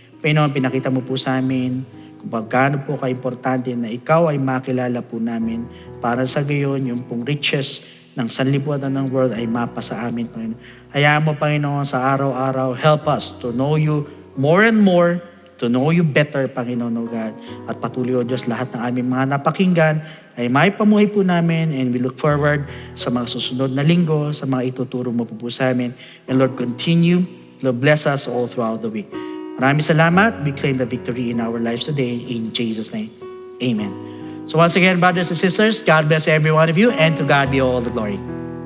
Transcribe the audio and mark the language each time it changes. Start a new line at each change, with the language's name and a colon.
Filipino: Panginoon, pinakita mo po sa amin kung pagkano po ka-importante na ikaw ay makilala po namin para sa gayon yung pong riches ng sanlibutan ng world ay mapa sa amin, Panginoon. Hayaan mo, Panginoon, sa araw-araw,
English: help us to know you more and more to know you better, Panginoon, O God.
Filipino: At patuloy, O Diyos, lahat ng aming mga napakinggan ay may pamuhay po namin,
English: and we look forward
Filipino: sa mga susunod na linggo, sa mga ituturo mo po sa amin.
English: And Lord, continue, Lord, bless us all throughout the week.
Filipino: Maraming salamat.
English: We claim the victory in our lives today. In Jesus' name, amen. So once again, brothers and sisters, God bless every one of you, and to God be all the glory.